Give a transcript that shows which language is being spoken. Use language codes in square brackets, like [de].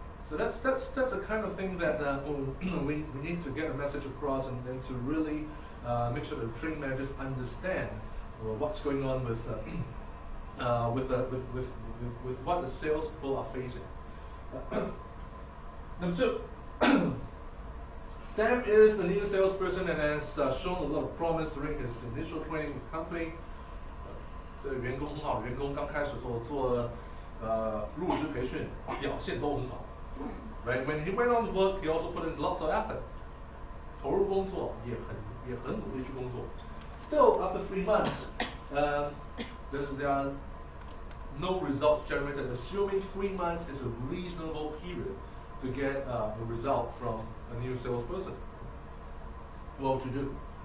[en] So that's the kind of thing that we need to get a message across, and to really make sure that the training managers understand what's going on with what the sales people are facing. Number two. Sam is a new salesperson and has shown a lot of promise during his initial training with the company. [zh] 这个员工很好，员工刚开始做入职培训，表现都很好。 [en] Right? When he went on to work, he also put in lots of effort. [zh] 投入工作也很努力去工作。 [en] Still, after 3 months, there are no results generated. Assuming 3 months is a reasonable period to get a result from a new salesperson, what would you do?